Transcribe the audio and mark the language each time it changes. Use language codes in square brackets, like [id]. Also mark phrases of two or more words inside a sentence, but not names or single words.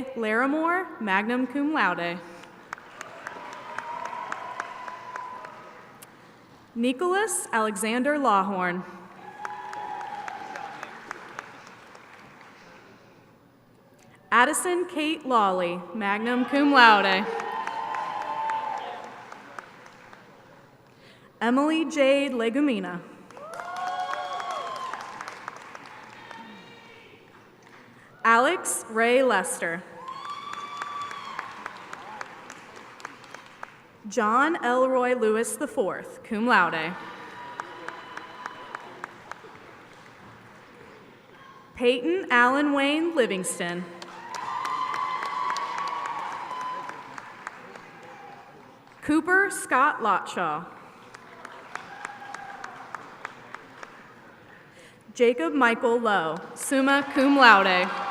[en] Larimore, [la] magna cum laude. [en] Nicholas Alexander Lawhorn. Addison Kate Lawley, [la] magna cum laude. [en] Emily Jade Legumina. Alex Ray Lester. John Elroy Lewis IV, [la] cum laude. [en] Peyton Allen Wayne Livingston. Cooper Scott Lotshaw. Jacob Michael Lowe, [la] summa cum laude.